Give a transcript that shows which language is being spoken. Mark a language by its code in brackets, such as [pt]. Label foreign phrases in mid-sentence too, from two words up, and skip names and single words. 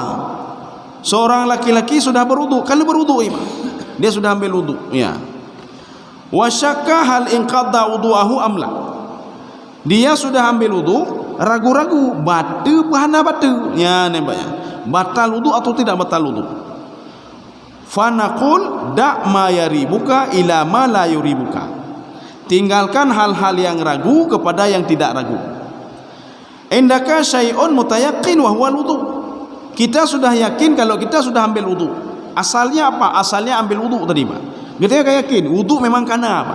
[id] Seorang laki-laki sudah berwudu. Kalau berwudu, dia sudah ambil wudu, ya. [ar] وشك هل انتقض وضوءه أم لا. [id] Dia sudah ambil wudu, ragu-ragu batu bahana batu. Ya, nampaknya. Batal wudu atau tidak batal wudu. [ar] فنقول دع ما يريبك إلى ما لا يريبك. [id] Tinggalkan hal-hal yang ragu kepada yang tidak ragu. [ar] عندك شيء متيقن وهو الوضوء. [id] Kita sudah yakin kalau kita sudah ambil wudu. Asalnya apa? Asalnya ambil wudu tadi, Pak. Kita yakin wudu memang kana, Pak.